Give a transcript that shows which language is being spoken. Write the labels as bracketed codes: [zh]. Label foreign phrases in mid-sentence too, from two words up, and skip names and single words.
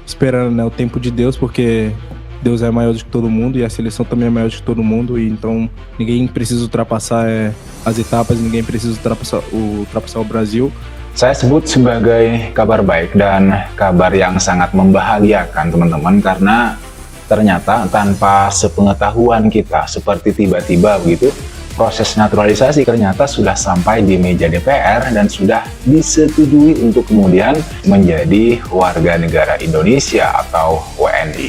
[pt] esperando, né, o tempo de Deus, porque Deus é maior do que todo mundo e a seleção também é maior do que todo mundo, e então ninguém precisa ultrapassar as etapas, ninguém precisa ultrapassar o Brasil. [id] Saya sebut sebagai kabar baik dan kabar yang sangat membahagiakan teman-teman, karena ternyata tanpa sepengetahuan kita, seperti tiba-tiba begitu, proses naturalisasi ternyata sudah sampai di meja DPR dan sudah disetujui untuk kemudian menjadi warga negara Indonesia atau WNI.